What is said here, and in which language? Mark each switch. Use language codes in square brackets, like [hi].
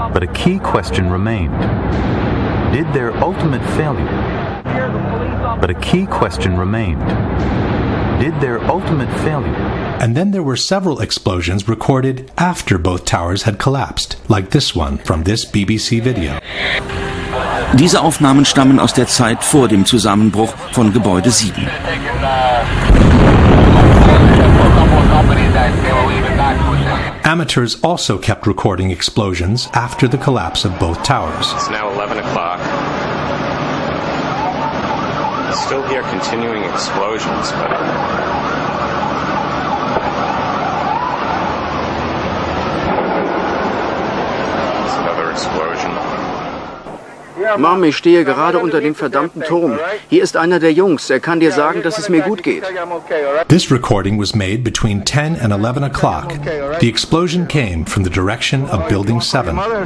[en] But a key question remained. Did their ultimate failure? But a key question remained. Did their ultimate failure? And then there were several explosions recorded after both towers had collapsed, like this one from this BBC video. [de] Diese Aufnahmen stammen aus der Zeit vor dem Zusammenbruch von Gebäude 7. [en] Amateurs also kept recording explosions after the collapse of both towers. It's now 11 o'clock. I still hear continuing explosions, but... There's another explosion. [de] Mom, ich stehe gerade unter dem verdammten Turm. Hier ist einer der Jungs. Er kann dir sagen, dass es mir gut geht. [en] This recording was made between 10 and 11 o'clock. The explosion came from the direction of Building 7.